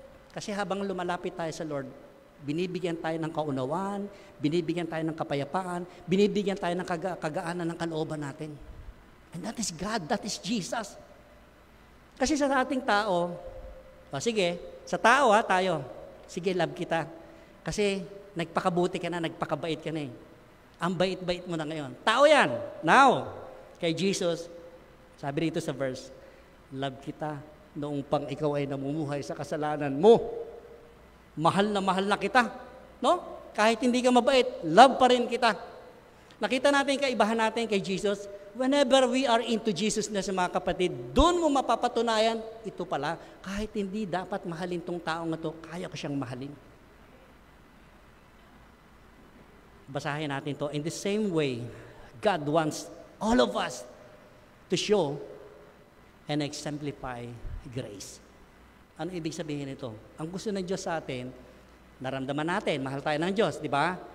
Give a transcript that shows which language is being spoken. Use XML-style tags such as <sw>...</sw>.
<tl>Kasi habang lumalapit tayo sa Lord, binibigyan tayo ng kaunawaan, binibigyan tayo ng kapayapaan, binibigyan tayo ng kagaanan ng kalooban natin.</tl> <en>And that is God, that is Jesus.</en> <tl>Kasi sa ating tao, sige, sa tao tayo, sige, love kita. Kasi nagpakabuti ka na, nagpakabait ka na eh. Ang bait-bait mo na ngayon. Tao yan. Now, kay Jesus, sabi dito sa verse, love kita noong pang ikaw ay namumuhay sa kasalanan mo. Mahal na kita. No? Kahit hindi ka mabait, love pa rin kita. Nakita natin kaibahan natin kay Jesus.</tl> <en>Whenever we are into Jesus</en> <tl>na sa mga kapatid, doon mo mapapatunayan, ito pala, kahit hindi dapat mahalin tong taong ito, kaya ko siyang mahalin. Basahin natin to.</tl> <en>In the same way, God wants all of us to show and exemplify grace.</en> <tl>Ano ibig sabihin nito? Ang gusto ng Diyos sa atin, naramdaman natin, mahal tayo ng Diyos, di ba?</tl>